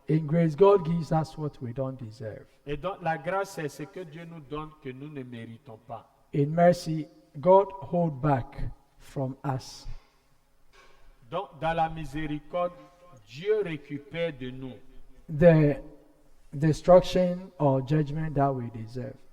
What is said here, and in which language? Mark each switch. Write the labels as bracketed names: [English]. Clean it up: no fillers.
[English] In grace, God gives us what we don't deserve. [French] Et donc, la grâce, c'est ce que Dieu nous donne que nous ne méritons pas. [English] In mercy, God hold back from us. [French] Donc, dans la miséricorde, Dieu récupère de nous. [English] The destruction or judgment that we deserve.